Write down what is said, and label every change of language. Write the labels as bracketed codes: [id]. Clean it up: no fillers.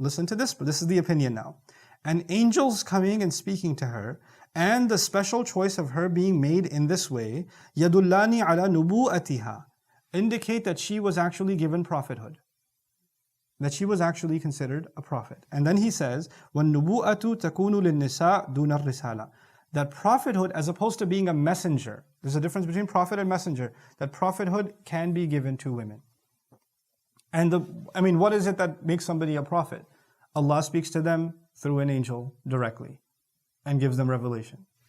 [en] Listen to this, but this is the opinion now. And angels coming and speaking to her, and the special choice of her being made in this way, [ar] يَدُلَّانِ عَلَى نُبُوءَتِهَا, [en] indicate that she was actually given prophethood. That she was actually considered a prophet. And then he says, [ar] وَالنُّبُوءَةُ تَكُونُ لِلنِّسَاءِ دُونَ الرِّسَالَةِ. [en] That prophethood, as opposed to being a messenger, there's a difference between prophet and messenger, that prophethood can be given to women. And what is it that makes somebody a prophet? Allah speaks to them through an angel directly and gives them revelation.